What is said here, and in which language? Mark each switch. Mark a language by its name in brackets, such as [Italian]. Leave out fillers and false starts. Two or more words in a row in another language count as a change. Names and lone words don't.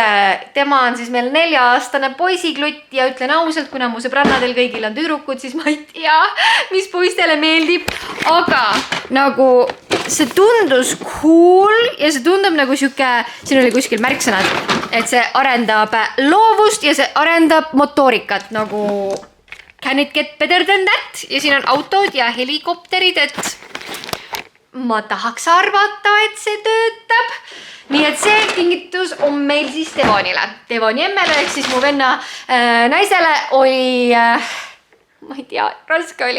[Estonian] Tema on siis meil 4-aastane poisiklutt ja ütlen ausalt, kuna mu sõbrannadel kõigil on tüdrukud, siis ma ei tea, mis poistele meeldib. Aga nagu see tundus cool ja see tundub nagu siuke, siin oli kuskil märksõnad, et see arendab loovust ja see arendab motoorikat nagu [English] can it get better than that? [Estonian] Ja siin on autod ja helikopterid, et ma tahaks arvata, et see töötab. Nii et see kingitus on meil siis Devonile. Devoni emmele, ehk siis mu venna naisele oli, ma ei tea, raske oli.